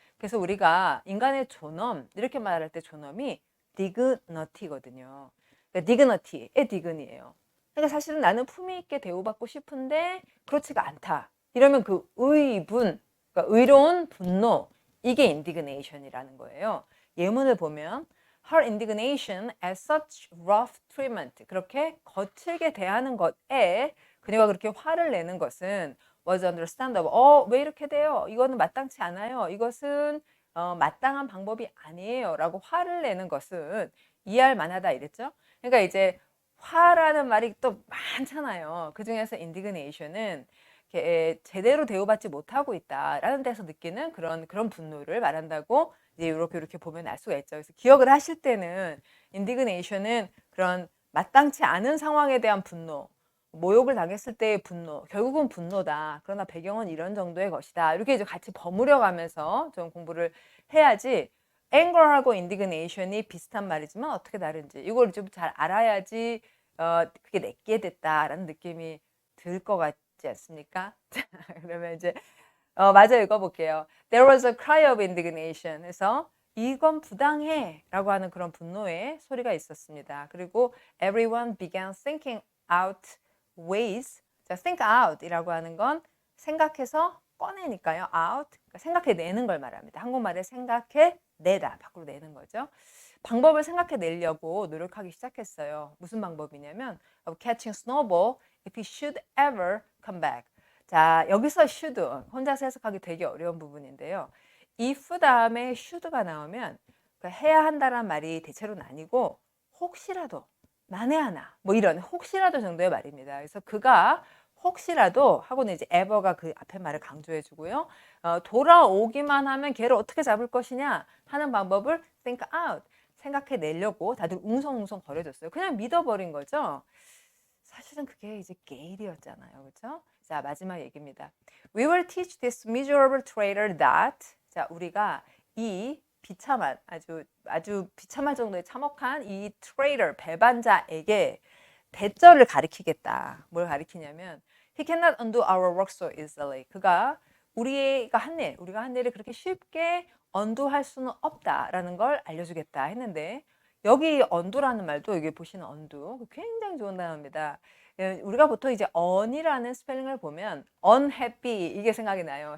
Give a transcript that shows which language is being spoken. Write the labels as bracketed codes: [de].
[ko] 그래서 우리가 인간의 존엄 이렇게 말할 때 존엄이 dignity거든요. 그러니까 dignity의 dign이에요. 그러니까 사실은 나는 품위 있게 대우받고 싶은데 그렇지가 않다. 이러면 그 의분, 그러니까 의로운 분노, 이게 indignation이라는 거예요. 예문을 보면 [en] her indignation at such rough treatment. [ko] 그렇게 거칠게 대하는 것에 그녀가 그렇게 화를 내는 것은 [en] was understandable. [ko] 왜 이렇게 돼요? 이거는 마땅치 않아요. 이것은 마땅한 방법이 아니에요. 라고 화를 내는 것은 이해할 만하다 이랬죠? 그러니까 이제 화라는 말이 또 많잖아요. 그 중에서 indignation은 제대로 대우받지 못하고 있다라는 데서 느끼는 그런 분노를 말한다고 이제 이렇게 보면 알 수가 있죠. 그래서 기억을 하실 때는 indignation은 그런 마땅치 않은 상황에 대한 분노, 모욕을 당했을 때의 분노, 결국은 분노다. 그러나 배경은 이런 정도의 것이다. 이렇게 이제 같이 버무려 가면서 좀 공부를 해야지 anger하고 indignation이 비슷한 말이지만 어떻게 다른지 이걸 좀 잘 알아야지 그게 내게 됐다라는 느낌이 들 것 같지 않습니까? 그러면 이제 맞아 읽어볼게요. [en] There was a cry of indignation. [ko] 해서 이건 부당해 라고 하는 그런 분노의 소리가 있었습니다. [en] 그리고 everyone began thinking out ways. [ko] 자, think out 이라고 하는 건 생각해서 꺼내니까요. [en] out. [ko] 그러니까 생각해내는 걸 말합니다. 한국말에 생각해내다. 밖으로 내는 거죠. 방법을 생각해내려고 노력하기 시작했어요. 무슨 방법이냐면 [en] of catching Snowball if he should ever come back. [ko] 자, 여기서 should 혼자서 해석하기 되게 어려운 부분인데요. if 다음에 should가 나오면 해야 한다란 말이 대체로는 아니고 혹시라도 만에 하나 뭐 이런 혹시라도 정도의 말입니다. 그래서 그가 혹시라도 하고는 이제 ever가 그 앞에 말을 강조해 주고요. 돌아오기만 하면 걔를 어떻게 잡을 것이냐 하는 방법을 think out 생각해 내려고 다들 웅성웅성 거려줬어요. 그냥 믿어버린 거죠. 사실은 그게 이제 게일이었잖아요. 그렇죠? 자, 마지막 얘기입니다. [en] We will teach this miserable traitor that [ko] 자, 우리가 이 비참한 아주 비참할 정도의 참혹한 이 traitor 배반자에게 대절을 가리키겠다. 뭘 가리키냐면 [en] he cannot undo our work so easily. [ko] 그가 우리가 한 일을 그렇게 쉽게 언두할 수는 없다라는 걸 알려주겠다 했는데 여기 언두라는 말도 여기 보시는 언두 굉장히 좋은 단어입니다. 우리가 보통 이제 on이라는 스펠링을 보면 unhappy 이게 생각이 나요.